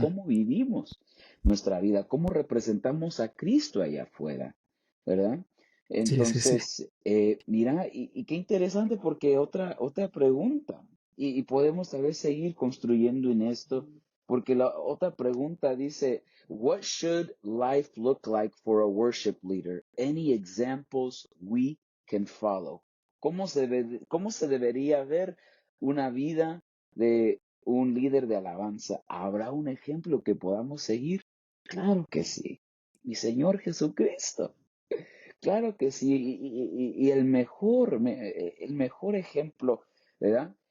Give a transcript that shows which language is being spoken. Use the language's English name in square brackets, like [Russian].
[Spanish] cómo vivimos nuestra vida, cómo representamos a Cristo allá afuera, ¿verdad? Sí, sí, sí. Entonces, mira, y qué interesante porque otra pregunta, y podemos tal vez seguir construyendo en esto, porque la otra pregunta dice, [English] What should life look like for a worship leader? Any examples we can follow? [Spanish] Cómo se debería ver una vida de un líder de alabanza? ¿Habrá un ejemplo que podamos seguir? Claro que sí. Mi Señor Jesucristo. Claro que sí. Y el mejor ejemplo, ¿verdad?